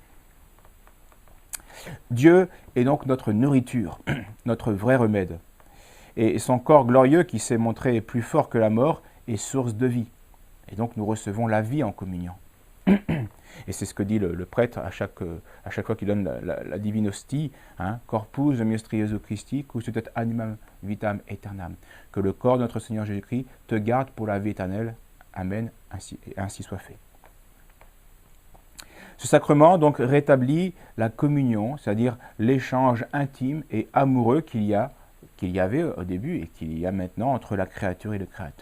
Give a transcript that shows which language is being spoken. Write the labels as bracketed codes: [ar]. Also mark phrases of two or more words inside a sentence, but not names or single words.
[fr] Dieu est donc notre nourriture, notre vrai remède. Et son corps glorieux qui s'est montré plus fort que la mort est source de vie. Et donc nous recevons la vie en communion. Et c'est ce que dit le prêtre à chaque fois qu'il donne la divine hostie, [la] corpus mysterioso Christi, cusut et animam vitam aeternam. [fr] Que le corps de notre Seigneur Jésus-Christ te garde pour la vie éternelle. Amen, ainsi soit fait. Ce sacrement donc rétablit la communion, c'est-à-dire l'échange intime et amoureux qu'il y avait au début et qu'il y a maintenant entre la créature et le Créateur.